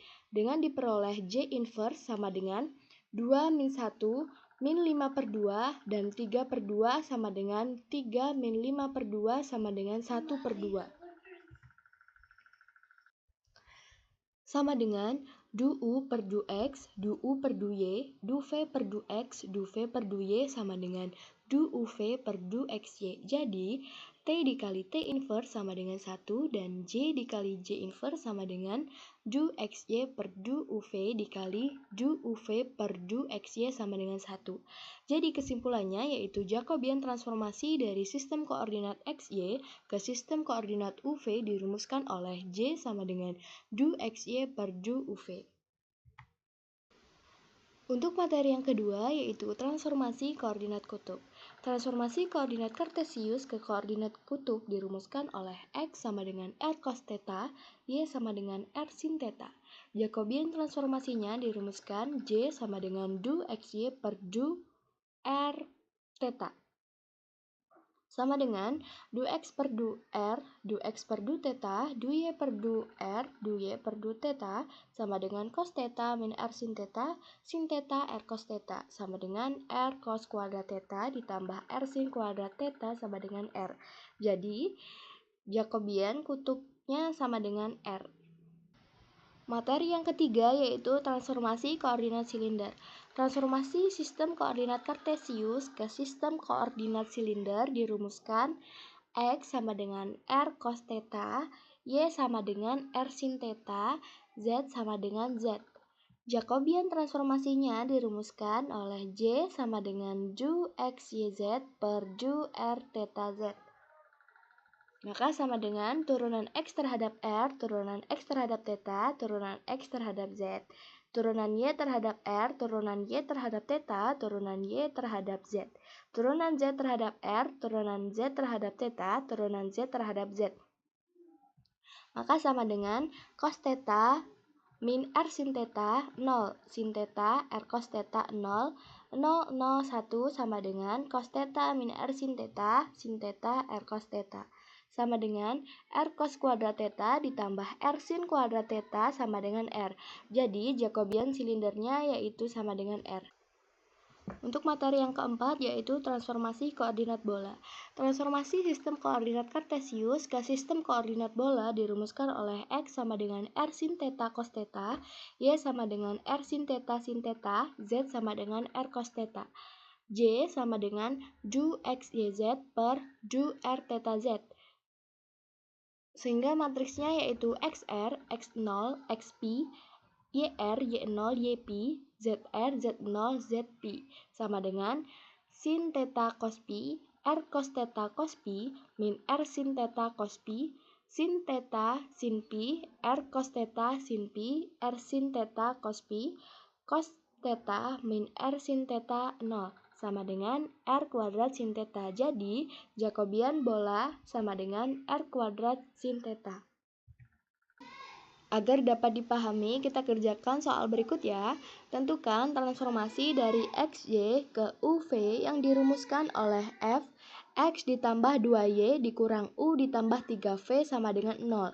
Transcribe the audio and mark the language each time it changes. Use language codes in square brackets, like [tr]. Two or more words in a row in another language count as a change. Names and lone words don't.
[id] Dengan diperoleh J inverse sama dengan 2 min 1 min 5 per 2 dan 3 per 2 sama dengan 3 min 5 per 2 sama dengan 1 per 2. Sama dengan du-U per du-X, du-U per du-Y, du-V per du-X, du-V per du-Y sama dengan du-UV per du-XY. Jadi, T dikali T inverse sama dengan 1 dan J dikali J inverse sama dengan du-XY per du-UV dikali du-UV per du-XY sama dengan 1. Jadi, kesimpulannya yaitu Jacobian transformasi dari sistem koordinat XY ke sistem koordinat UV dirumuskan oleh J sama dengan du-XY per du-UV. Untuk materi yang kedua yaitu transformasi koordinat kutub. Transformasi koordinat kartesius ke koordinat kutub dirumuskan oleh X sama dengan R cos theta, Y sama dengan R sin theta. Jacobian transformasinya dirumuskan J sama dengan du-XY per du-R theta sama dengan du-X per du-R, du-X per du-theta, du-Y per du-R, du-Y per du-theta sama dengan cos theta min R sin theta R cos theta sama dengan R cos kuadrat theta ditambah R sin kuadrat theta sama dengan R. Jadi, Jacobian kutubnya sama dengan R. Materi yang ketiga yaitu transformasi koordinat silinder. Transformasi sistem koordinat kartesius ke sistem koordinat silinder dirumuskan X sama dengan R cos theta, Y sama dengan R sin theta, Z sama dengan Z. Jacobian transformasinya dirumuskan oleh J sama dengan du XYZ per du R theta Z. Maka sama dengan turunan X terhadap R, turunan X terhadap theta, turunan X terhadap Z. Turunan Y terhadap R, turunan Y terhadap theta, turunan Y terhadap Z. Turunan Z terhadap R, turunan Z terhadap theta, turunan Z terhadap Z. Maka sama dengan cos theta min R sin theta 0, sin theta R cos theta 0, 0, 0, 1 sama dengan cos theta min R sin theta R cos theta. Sama dengan R cos kuadrat theta ditambah R sin kuadrat theta sama dengan R. Jadi Jacobian silindernya yaitu sama dengan R. Untuk materi yang keempat yaitu transformasi koordinat bola. Transformasi sistem koordinat kartesius ke sistem koordinat bola dirumuskan oleh X sama dengan R sin theta cos theta, Y sama dengan R sin theta, Z sama dengan R cos theta, J sama dengan du X YZ per du R theta Z. Sehingga matriksnya yaitu XR, X0, XP, YR, Y0, YP, ZR, Z0, ZP sama dengan sin theta cos P, R cos theta cos P, min R sin theta cos P, sin theta sin P, R cos theta sin P, R sin theta cos P, cos theta min R sin theta 0 sama dengan R kuadrat sin theta. Jadi, Jacobian bola sama dengan R kuadrat sin theta. Agar dapat dipahami, kita kerjakan soal berikut ya. Tentukan transformasi dari XY ke UV yang dirumuskan oleh F, X ditambah 2Y dikurang U ditambah 3V sama dengan 0.